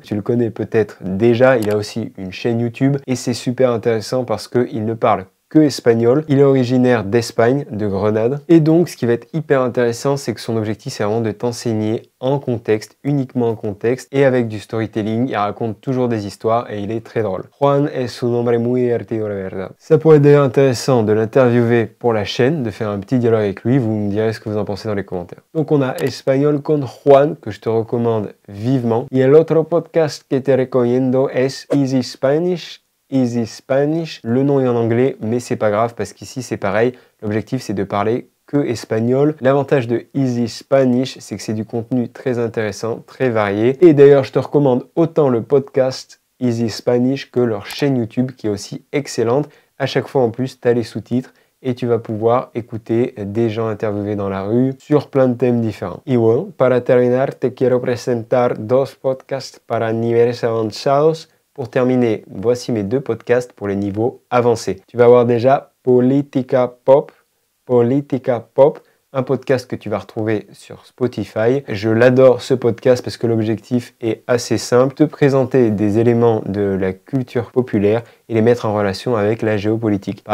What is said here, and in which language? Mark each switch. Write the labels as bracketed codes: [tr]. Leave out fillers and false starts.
[fr] Tu le connais peut-être déjà, il a aussi une chaîne YouTube et c'est super intéressant parce qu'il ne parle que espagnol. Il est originaire d'Espagne, de Grenade. Et donc, ce qui va être hyper intéressant, c'est que son objectif, c'est vraiment de t'enseigner en contexte, uniquement en contexte, et avec du storytelling. Il raconte toujours des histoires et il est très drôle. [es] Juan es un hombre muy divertido, la verdad. [fr] Ça pourrait être d'ailleurs intéressant de l'interviewer pour la chaîne, de faire un petit dialogue avec lui. Vous me direz ce que vous en pensez dans les commentaires. Donc, on a Espagnol con Juan, que je te recommande vivement. [es] Y el otro podcast que te recomiendo es Easy Spanish. [fr] Easy Spanish, le nom est en anglais, mais c'est pas grave parce qu'ici c'est pareil. L'objectif c'est de parler que espagnol. L'avantage de Easy Spanish, c'est que c'est du contenu très intéressant, très varié. Et d'ailleurs, je te recommande autant le podcast Easy Spanish que leur chaîne YouTube qui est aussi excellente. À chaque fois en plus, tu as les sous-titres et tu vas pouvoir écouter des gens interviewés dans la rue sur plein de thèmes différents. [es] Y bueno, para terminar, te quiero presentar 2 podcasts para niveles avanzados. [fr] Pour terminer, voici mes 2 podcasts pour les niveaux avancés. Tu vas voir déjà Politica Pop, un podcast que tu vas retrouver sur Spotify. Je l'adore ce podcast parce que l'objectif est assez simple, te présenter des éléments de la culture populaire et les mettre en relation avec la géopolitique.